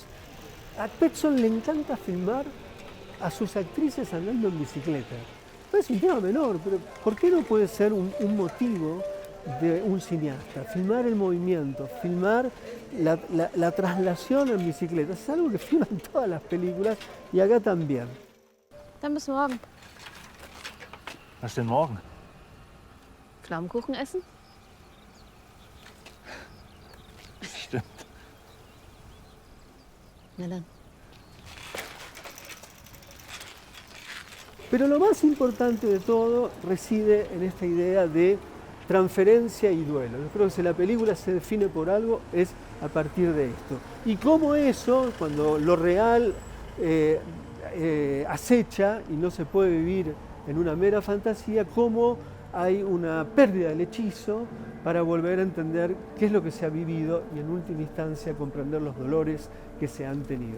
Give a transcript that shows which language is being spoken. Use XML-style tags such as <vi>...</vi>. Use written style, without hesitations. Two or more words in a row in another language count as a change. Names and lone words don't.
<es>A Petzold le encanta filmar a sus actrices andando en bicicleta. Es un tema menor, pero ¿por qué no puede ser un motivo de un cineasta? Filmar el movimiento, filmar la traslación en bicicleta. Es algo que filman todas las películas y acá también.</es> <de>Dann bis morgen. Was denn morgen? Pflaumenkuchen essen? Stimmt. Na dann.</de> <es>Pero lo más importante de todo reside en esta idea de transferencia y duelo. Yo creo que si la película se define por algo es a partir de esto. Y cómo eso, cuando lo real acecha y no se puede vivir en una mera fantasía, cómo hay una pérdida del hechizo para volver a entender qué es lo que se ha vivido y en última instancia comprender los dolores que se han tenido.</es>